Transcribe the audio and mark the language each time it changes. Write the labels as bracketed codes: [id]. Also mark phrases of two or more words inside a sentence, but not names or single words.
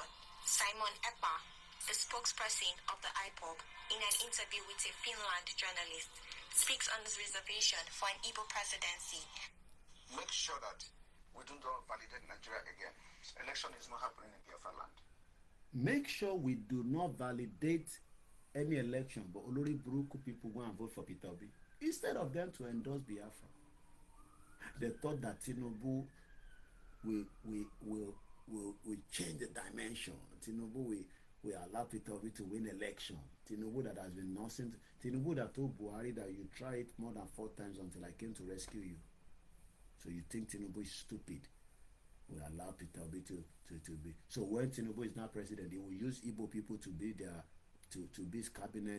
[en] Simon Ekpa, the spokesperson of the IPOB, in an interview with a Finland journalist, speaks on his reservation for an Igbo presidency. Make sure that we don't validate Nigeria again. Election is not happening in Biafra land. Make sure we do not validate any election, but [yo] olórí burúkú [en] people go and vote for Peter Obi instead of them to endorse Biafra. They thought that Tinubu will change the dimension. Tinubu will allow Peter Obi to win election. Tinubu that has been nonsense. Tinubu that told Buhari that you try it more than 4 times until I came to rescue you. So you think Tinubu is stupid? Will allow Peter Obi to be. So when Tinubu is not president, he will use Igbo people to be their to be his cabinet.